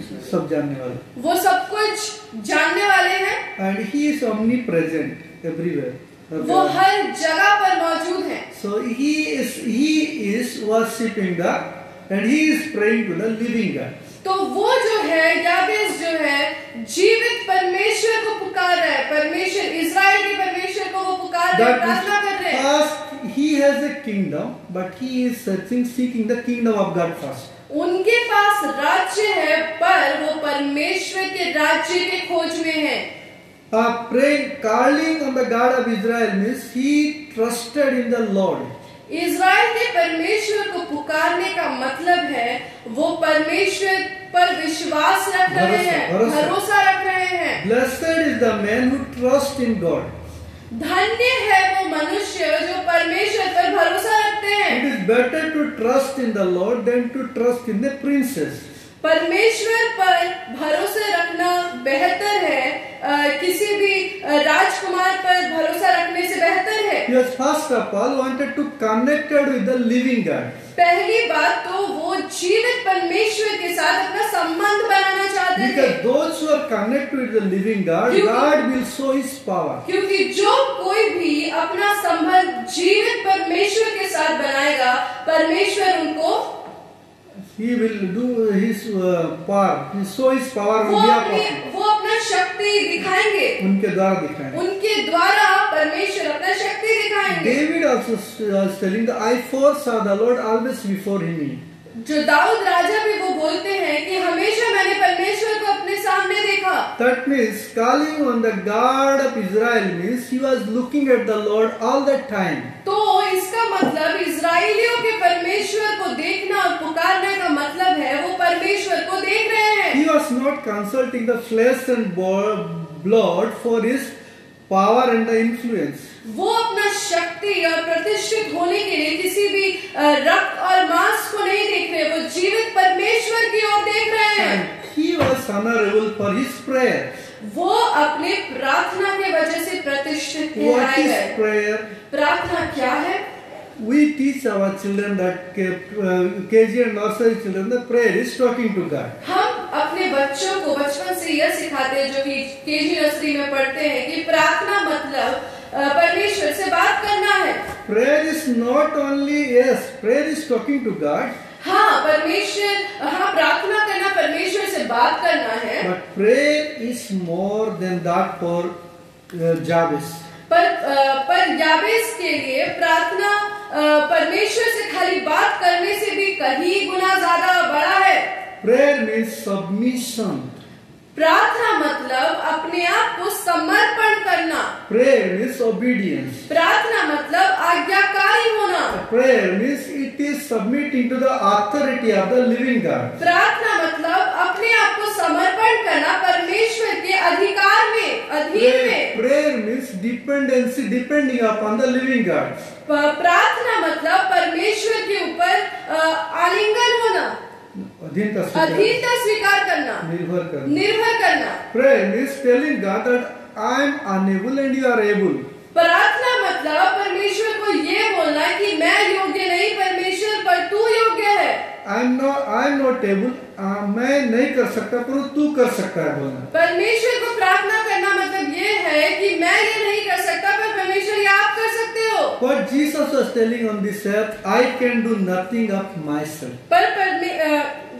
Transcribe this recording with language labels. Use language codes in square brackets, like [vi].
[hi] सब जानने वाला. वो सब कुछ जानने वाले हैं. [en] And he is omnipresent everywhere. [hi] वो हर जगह पर मौजूद है. [en] So he is worshipping God and he is praying to the living God. [hi] तो वो जो है याबेस जो है जीवित परमेश्वर को पुकार रहा है. परमेश्वर, इजराइल के परमेश्वर को वो पुकार रहे हैं, प्रार्थना कर रहे हैं. [en] First he has a kingdom, but he is seeking the kingdom of God first. [hi] उनके पास राज्य है, पर वो परमेश्वर के राज्य के खोज में है. [en] Praying, calling on the God of Israel means he trusted in the Lord. [hi] Israel के परमेश्वर को पुकारने का मतलब है वो परमेश्वर पर विश्वास रख रहे हैं, भरोसा रख रहे हैं। [en] Blessed is the man who trusts in God. [hi] धन्य है वो मनुष्य जो परमेश्वर पर भरोसा रखते हैं। [en] It is better to trust in the Lord than to trust in the princes. [hi] परमेश्वर पर भरोसा रखना बेहतर है, किसी भी राजकुमार पर भरोसा रखने से बेहतर है। [en] Yes, first of all, wanted to connect with the living God. [hi] पहली बात तो वो जीवित परमेश्वर के साथ अपना संबंध बनाना चाहते थे। [en] Because those who are connected with the living God, God will show His power. [hi] क्योंकि जो कोई भी अपना संबंध जीवित परमेश्वर के साथ बनाएगा, परमेश्वर उनको [en] He will do His power. He show His power on behalf of Him. [hi] वो अपना शक्ति दिखाएंगे, उनके द्वारा दिखाएंगे। उनके द्वारा परमेश्वर अपना शक्ति दिखाएंगे। [en] David also was telling that I foresaw the Lord always before him. [hi] जो दाऊद राजा भी वो बोलते हैं कि हमेशा मैंने परमेश्वर को अपने सामने देखा। [en] That means calling on the God of Israel means he was looking at the Lord all the time. [hi] तो इसका मतलब इजराइलियों के परमेश्वर को देखना और पुकारने का मतलब है वो परमेश्वर को देख रहे हैं। [en] He was not consulting the flesh and blood for his power and the influence. [hi] वो अपना शक्ति और प्रतिष्ठित होने के लिए किसी भी रक्त और मांस को नहीं देख रहे, वो जीवित परमेश्वर की ओर देख रहे हैं। [en] And he was honorable for his prayer. [hi] वो अपने प्रार्थना के वजह से प्रतिष्ठित [en] What [hi] ठहराए [en] is [hi] गए। [en] prayer? [hi] प्रार्थना क्या है? [en] We teach our children that KG and nursery children the prayer is talking to God. [hi] हम अपने बच्चों को बचपन से यह सिखाते हैं जो कि केजी नर्सरी में पढ़ते हैं कि प्रार्थना मतलब परमेश्वर से बात करना है। [en] Prayer is not only yes, prayer is talking to God. [hi] हाँ प्रार्थना करना परमेश्वर से बात करना है। [en] But prayer is more than that for Jabez. [hi] पर याबेस के लिए प्रार्थना परमेश्वर से खाली बात करने से भी कहीं गुना ज्यादा बड़ा है। [en] Prayer means submission. [hi] प्रार्थना मतलब अपने आप को समर्पण करना। [en] Prayer means obedience. [hi] प्रार्थना मतलब आज्ञाकारी होना। [en] Prayer means it is submitting to the authority of the living God. [hi] प्रार्थना मतलब अपने आप को समर्पण करना परमेश्वर के अधिकार में, अधीन में। [en] Prayer means dependency, depending upon the living God. [hi] प्रार्थना मतलब परमेश्वर के ऊपर आलिंगन होना, अधीनता स्वीकार करना, निर्भर करना। [en] Prayer means telling God that I am unable and you are able. [hi] प्रार्थना मतलब परमेश्वर को ये बोलना कि मैं योग्य नहीं, परमेश्वर पर तू योग्य है। [en] I am not able. [hi] मैं नहीं कर सकता पर तू कर सकता है बोलना। परमेश्वर को प्रार्थना करना मतलब ये है कि मैं ये नहीं कर सकता पर परमेश्वर ये आप कर सकते हो। [en] What Jesus was telling on this earth, I can do nothing of myself.